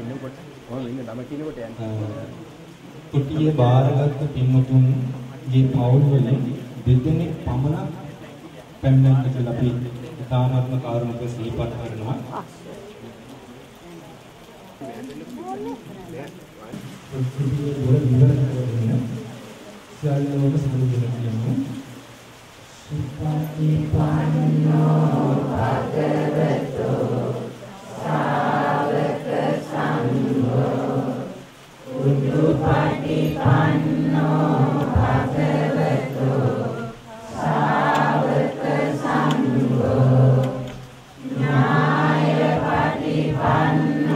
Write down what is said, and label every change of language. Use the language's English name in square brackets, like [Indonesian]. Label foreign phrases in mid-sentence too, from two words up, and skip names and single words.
[Sinhala] කුටිය බාරගත් පින්වත්තුන්ගේ පවුල් වලින් දෙදෙනෙක් පමණ පැමිණෙන්න කියලා අපි ඉතාමත්ම කාරුණික සිහිපත් කරනවා. සියල්ලම සමුදෙලා කියමු. [Pali] සුපටිපන්නෝ භගවතෝ සාවක සංඝෝ උද්ධපටිපන්නෝ භගවතෝ සාවක සංඝෝ ඥායපටිපන්නෝ